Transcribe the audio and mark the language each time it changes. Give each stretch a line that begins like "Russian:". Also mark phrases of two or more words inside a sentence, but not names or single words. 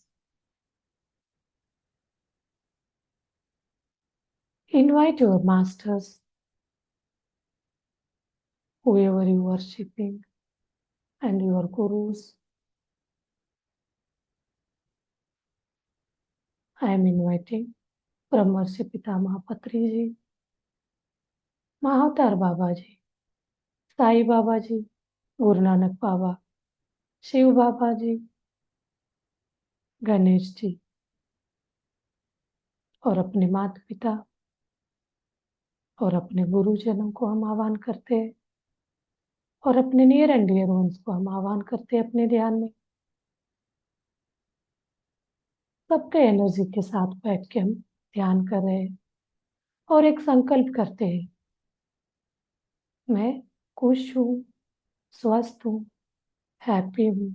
English: Invite your masters, whoever you are worshipping, and your gurus. I am inviting Brahmarshi Pitamaha Patri ji, Mahatar Baba ji, Sai Baba ji, Guru Nanak Baba, Shiv Baba ji,
Hindi: गणेश जी, और अपने माता पिता और अपने गुरुजनों को हम आह्वान करते हैं, और अपने
English: near and dear ones
Hindi: को हम आह्वान करते हैं अपने ध्यान में। सबके एनर्जी के साथ बैठ के हम ध्यान कर रहे हैं और एक संकल्प करते हैं, मैं खुश हूँ, स्वस्थ हूँ, हैप्पी हूँ।